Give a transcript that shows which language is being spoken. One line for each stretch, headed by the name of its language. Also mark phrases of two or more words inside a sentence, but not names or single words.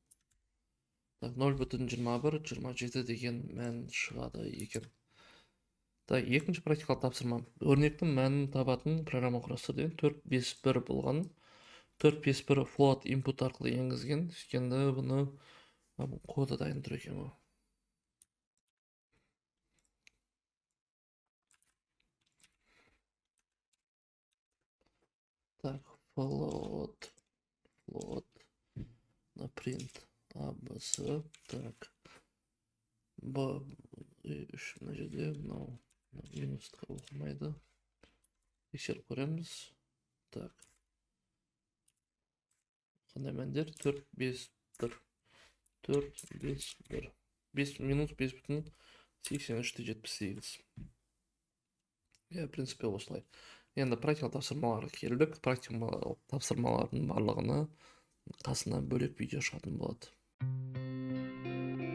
Kazakh: 0,21, 27 деген мән шығады екен. Екінші практикалық тапсырма. Өрнектің мәнін табатын программа құрастыр деген 451 болған. 451
English: float input
Kazakh: арқылы енгізген. Сөйткенде бұны коды дайын тұр екен.
Russian: Так, float на print ABC. Так,
Kazakh: B3 мына жерде, мынау минусқа оқымайды. Тексеріп көреміз. Так, қандай мәндер? 4, 5, 1. 4, 5, 1. 5 минус 5 бүтін 83,78.
Russian: В принципе,
Kazakh: осылай. Енді практикалық тапсырмаларға келдік. Практикалық тапсырмалардың барлығына қасына бөлек видео шығатын болады.